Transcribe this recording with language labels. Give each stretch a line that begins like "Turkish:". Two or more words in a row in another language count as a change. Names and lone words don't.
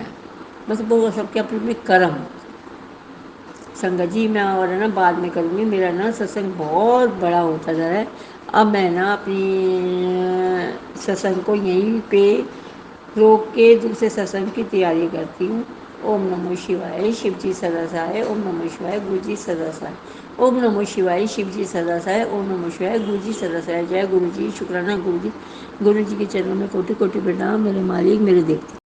Urdu: بس وہ سب کے اپنے اپنے کرم. سنگت جی میں اور ہے نا بعد میں کروں گی. میرا نا ستسنگ بہت بڑا ہوتا جا رہا ہے. اب میں نا اپنی ستسنگ کو یہیں پہ روک کے دوسرے ستسنگ کی تیاری کرتی ہوں. اوم نمو شیوائے شیو جی سدا سہائے. اوم نمو شیوائے گرو جی سدا سہائے. اوم نمو شیوائے شیو جی سدا سہائے. اوم نمو شیوائے گرو جی سدا سہائے. جے گرو جی. شکرانہ گرو جی. گرو جی کے چرنوں میں کوٹی کوٹی پرنام. میرے مالک میرے دیوتا.